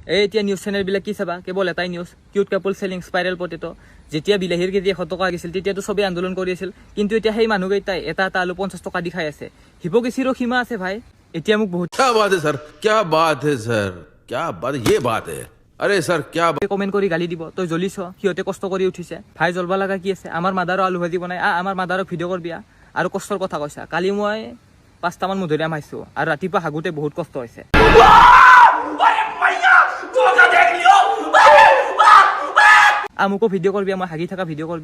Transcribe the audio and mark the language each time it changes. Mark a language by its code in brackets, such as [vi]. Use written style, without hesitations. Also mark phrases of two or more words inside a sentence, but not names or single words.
[as] এই এতিয়া নিউজ চেনেলবিলাক কি চাবা, কেৱল এটাই নিউজ, [en] cute couple selling spiral potato. [as] যেতিয়া বিলাহীৰ কেজি 100 টকা আহিছিল তেতিয়াতো চবেই আন্দোলন কৰি আছিল, কিন্তু এতিয়া সেই মানুহকেইটাই এটা এটা আলু 50 টকা দি খাই আছে। হিপক্ৰেচিৰো সীমা আছে ভাই। এতিয়া মোক বহুত [hi] क्या बात है सर, क्या बात है सर, क्या बात, ये बात है। अरे सर क्या [as] কমেন্ট কৰি গালি দিব, তই জ্বলিছ, সিহঁতে কষ্ট কৰি উঠিছে। ভাই জ্বলবা লগা কি আছে? আমাৰ মাদাৰো আলু ভাজি বনাই আমাৰ মাদাৰক ভিডিঅ' কৰবি আৰু কষ্টৰ কথা কৈছা। কালি মই 5টামান মধুৰিআম খাইছোঁ আৰু ৰাতিপুৱা হাগোতে বহুত কষ্ট হৈছে। আমুকো ভিডিঅ' কৰবি, মই হাগি থকা ভিডিঅ' কৰবি।